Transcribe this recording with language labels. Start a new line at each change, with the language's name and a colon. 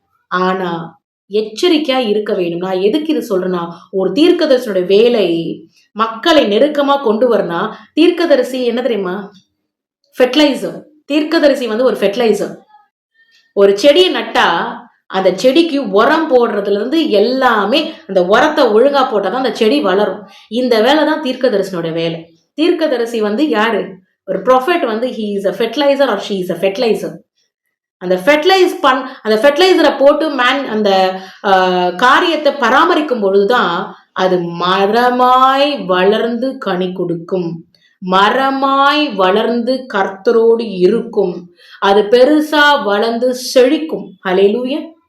Tamil: ஆனா எச்சரிக்கையா இருக்க வேண்டும். நான் எதுக்கு இது சொல்றேன்னா, ஒரு தீர்க்கதரிசியோட வேலை மக்களை நெருக்கமா கொண்டு வரனா, தீர்க்கதரிசி என்ன தெரியுமா? ஃபெர்டிலைசர். தீர்க்கதரிசி ஒரு ஃபெர்டிலைசர். ஒரு செடியை நட்டா அந்த செடிக்கு உரம் போடுறதுல இருந்து எல்லாமே, அந்த உரத்தை ஒழுங்கா போட்டாதான் அந்த செடி வளரும். இந்த வேலை தான் தீர்க்கதரிசனோட வேலை. தீர்க்கதரிசி யாரு? ஒரு ப்ராஃபெட் வந்து
English: he is a fertilizer or she is a fertilizer.
Tamil: அந்த ஃபெர்டிலைசரை போட்டு அந்த காரியத்தை பராமரிக்கும் பொழுதுதான் அது மரமாய் வளர்ந்து கனி கொடுக்கும், மரமாய் வளர்ந்து கர்த்தரோடு இருக்கும், அது பெருசா வளர்ந்து செழிக்கும். ஹல்லேலூயா.